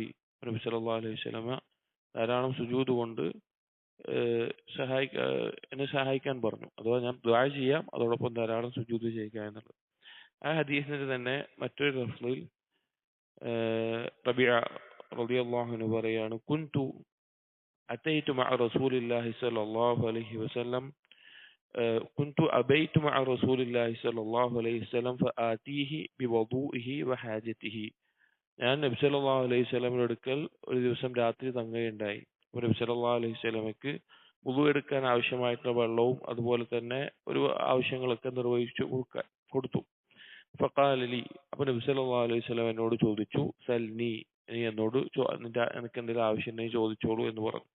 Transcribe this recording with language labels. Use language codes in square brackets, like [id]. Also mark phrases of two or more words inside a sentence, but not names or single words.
[ml] നബി [ar] صلى الله عليه وسلم [ml] ധാരാളം സുജൂദ് കൊണ്ട് എന്നെ സഹായിക്കാൻ പറഞ്ഞു. അഥവാ ഞാൻ ദുആ ചെയ്യാം, അതോടൊപ്പം ധാരാളം സുജൂദ് ചെയ്യുക എന്നുള്ളത്. ആ ഹദീസിന്റെ തന്നെ മറ്റൊരു ലഫ്ളിൽ റബീഅ [ar] رضي الله عنه പറയാണ്, كنت أتيت مع رسول الله صلى الله عليه وسلم كنت أبيت مع رسول الله صلى الله عليه وسلم فآتيه بوضوئه وحاجته. [ml] ഞാൻ നബി [ar] صلى الله عليه وسلم [ml] അടുക്കൽ ഒരു ദിവസം രാത്രി തങ്ങുകയുണ്ടായി. നബി [ar] صلى الله عليه وسلم [ml] വുളു എടുക്കാൻ ആവശ്യമായിട്ടുള്ള വെള്ളവും അതുപോലെ തന്നെ ഒരു ആവശ്യങ്ങളൊക്കെ നിർവഹിച്ചു കൊടുത്തു. [ar] فقال لي, [ml] അപ്പോൾ നബി [ar] صلى الله عليه وسلم [ml] എന്നോട് ചോദിച്ചു, സൽനി, നീ എന്നോട് നിനക്ക് എന്തെങ്കിലും ആവശ്യം ഉണ്ടെങ്കിൽ ചോദിച്ചോളൂ എന്ന് പറഞ്ഞു.